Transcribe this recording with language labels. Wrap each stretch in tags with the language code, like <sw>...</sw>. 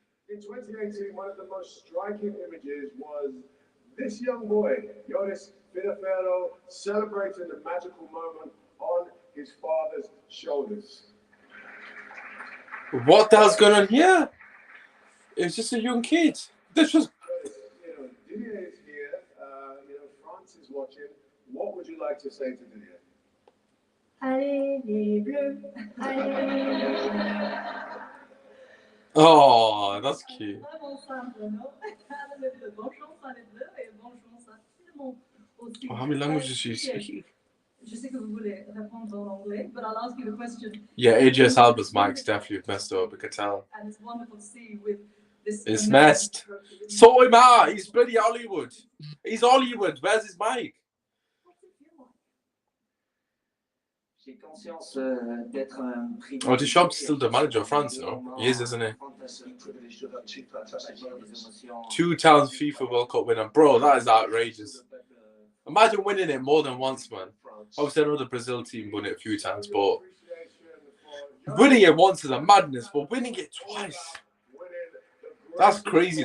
<en>In 2018, one of the most striking images was this young boy, Joris Finafero, celebrating the magical moment on his father's shoulders. What the hell's going on here? It's just a young kid. This was. Didier is here. France is watching. What would you like to say to Didier?</en> <fr>Allez les bleus, allez les bleus.</fr> <en>Oh, that's cute.</en> <fr>Vraiment simple, non? Bonne chance à les bleus et bonne chance à tout le monde aussi.</fr> <en>Oh, how many languages is she speaking?</en> <fr>Je sais que vous voulez répondre en anglais,</fr> <en>but I'll ask you the question. Yeah, Idris Elba's mic's definitely messed up. I could tell. And it's wonderful to see you with this. It's amazing messed. trophy. So am I. He's bloody Hollywood. He's Hollywood. Where's his mic? What's it feel like?</en> <fr>J'ai conscience d'être un privilège.</fr> <en>Oh, Deschamps is still the manager of France, no? He is, isn't he? Privileged to have had 2 fantastic moments. 2 times FIFA World Cup winner. Bro, that is outrageous. Imagine winning it more than once, man. Obviously, I know the Brazil team won it a few times, but winning it once is a madness, but winning it twice. That's crazy.</en>